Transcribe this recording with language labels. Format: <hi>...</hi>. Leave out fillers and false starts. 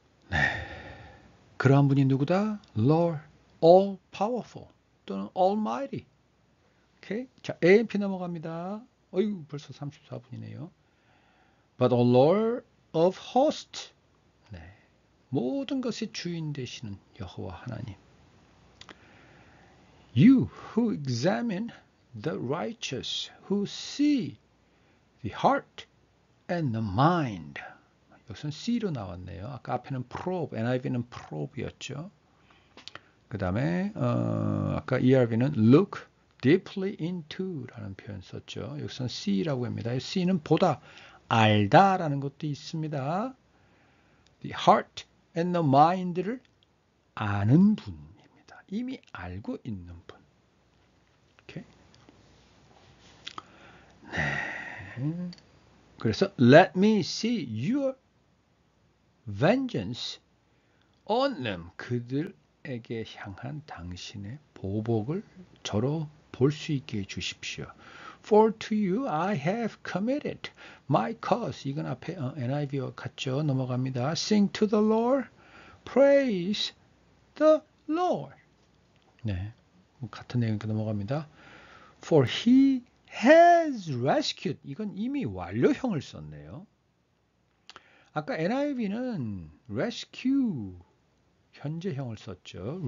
<ko>네, 그러한 분이 누구다?</ko> <en>Lord All Powerful</en> <ko>또는 Almighty. 오케이? 자, A&P 넘어갑니다. 어이구, 벌써 34분이네요.</ko> <en>But O Lord of Hosts.</en> <ko>네, 모든 것의 주인 되시는 여호와 하나님.</ko> <en>You who examine the righteous, who see the heart and the mind.</en> <ko>여기서는 C로 나왔네요. 아까 앞에는 probe, NIV는 probe였죠. 그 다음에 아까 ERV는</ko> <en>look deeply into</en> <ko>라는 표현 썼죠. 여기서는 C라고 합니다. C는 보다, 알다 라는 것도 있습니다.</ko> <en>The heart and the mind를</en> <ko>아는 분입니다. 이미 알고 있는 분. 오케이. 네. 그래서</ko> <en>let me see your vengeance on them.</en> <ko>그들에게 향한 당신의 보복을 저로 볼 수 있게 해주십시오.</ko> <en>For to you I have committed my cause.</en> <ko>이건 앞에 NIV와 같죠. 넘어갑니다.</ko> <en>Sing to the Lord, praise the Lord.</en> <ko>네, 같은 내용이니까 넘어갑니다.</ko> <en>For he has rescued.</en> <ko>이건 이미 완료형을 썼네요. 아까 NIV는 rescue 현재형을 썼죠.</ko>